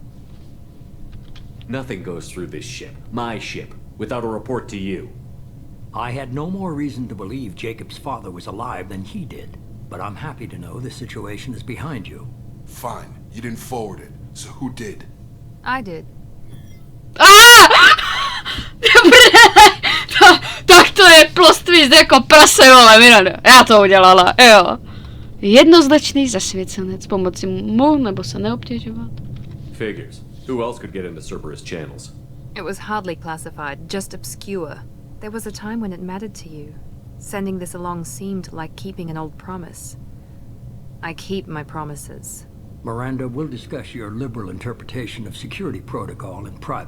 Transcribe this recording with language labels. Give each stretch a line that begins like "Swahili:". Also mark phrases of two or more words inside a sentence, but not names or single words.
English: Nothing goes through this ship, my ship, without a report to you. I had no more reason to believe Jacob's father was alive than he did, but I'm happy to know the situation is behind you. Fine, you didn't forward it, so who did? I did.
Czech: Tak to je
English: plot twist
Czech: jako prase, vole, Mirando. Já to udělala, jo. Jednoznačný zasvěcenec, pomoci mu nebo se neobtěžovat.
English: Figures. Who else could get into Cerberus channels? It was hardly classified, just obscure. There was a time when it mattered to you. Sending this along seemed like keeping an old promise. I keep my promises. Miranda, we'll discuss your liberal interpretation of security protocol in private.